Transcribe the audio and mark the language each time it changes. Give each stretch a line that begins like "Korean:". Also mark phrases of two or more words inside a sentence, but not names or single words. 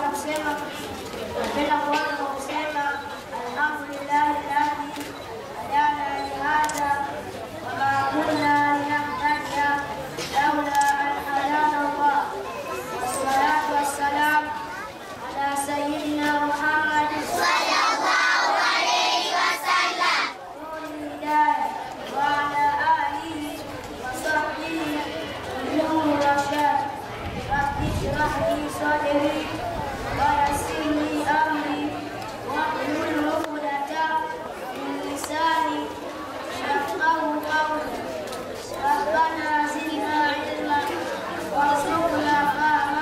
Swahili: napenda kuanza kwa kusema
Arabic: الحمد لله الذي هدانا لهذا وما كنا لنهتدي لولا أن هدانا الله. والصلاة والسلام على سيدنا محمد صلى الله عليه وسلم نور الهداية وعلى آله وصحبه نور الرشاد. رب اشرح لي صدري ويسر لي أمري واحلل عقدة من لساني يفقهوا قولي. ربنا زدنا علما وارزقنا فهما.